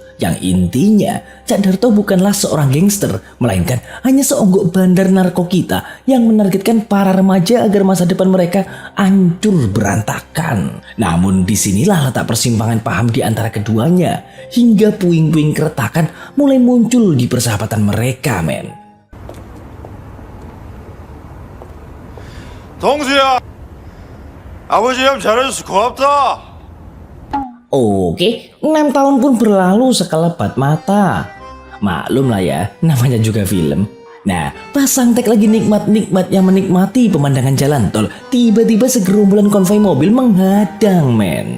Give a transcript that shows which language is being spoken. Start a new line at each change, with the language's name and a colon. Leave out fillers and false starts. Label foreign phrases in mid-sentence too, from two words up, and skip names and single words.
Indonesian: Yang intinya, Cak Darto bukanlah seorang gangster, melainkan hanya seonggok bandar narkokita yang menargetkan para remaja agar masa depan mereka hancur berantakan. Namun disinilah letak persimpangan paham di antara keduanya, hingga puing-puing keretakan mulai muncul di persahabatan mereka, men.
Korean: 동수야, 아버지 형 잘해줘서 고맙다.
Indonesian: Oke, 6 tahun pun berlalu sekelebat mata. Maklum lah ya, namanya juga film. Nah, pas Sangtek lagi nikmat-nikmatnya menikmati pemandangan jalan tol, tiba-tiba segerombolan konvoi mobil menghadang men.